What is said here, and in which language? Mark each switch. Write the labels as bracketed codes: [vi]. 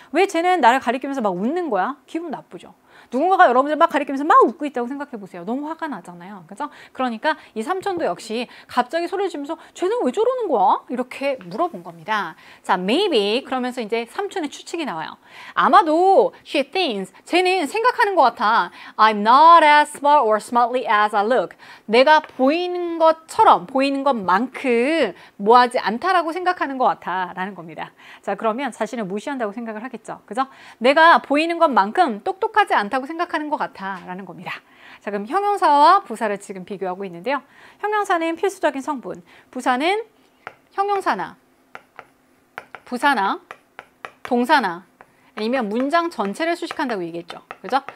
[ko] 왜 쟤는 나를 가리키면서 막 웃는 거야? 기분 나쁘죠? 누군가가 여러분들 막 가리키면서 막 웃고 있다고 생각해 보세요. 너무 화가 나잖아요. 그죠? 그러니까 이 삼촌도 역시 갑자기 소리를 지르면서 쟤는 왜 저러는 거야? 이렇게 물어본 겁니다. 자, maybe 그러면서 이제 삼촌의 추측이 나와요. 아마도 [en] she thinks, [ko] 쟤는 생각하는 것 같아. [en] I'm not as smart or smartly as I look. [ko] 내가 보이는 것처럼, 보이는 것만큼 뭐하지 않다라고 생각하는 것 같아 라는 겁니다. 자, 그러면 자신을 무시한다고 생각을 하겠죠. 그죠? 내가 보이는 것만큼 똑똑하지 않다고 생각하는 것 같아 라는 겁니다. 자, 그럼 형용사와 부사를 지금 비교하고 있는데요. 형용사는 필수적인 성분, 부사는 형용사나 부사나 동사나 아니면 문장 전체를 수식한다고 얘기했죠. 그죠?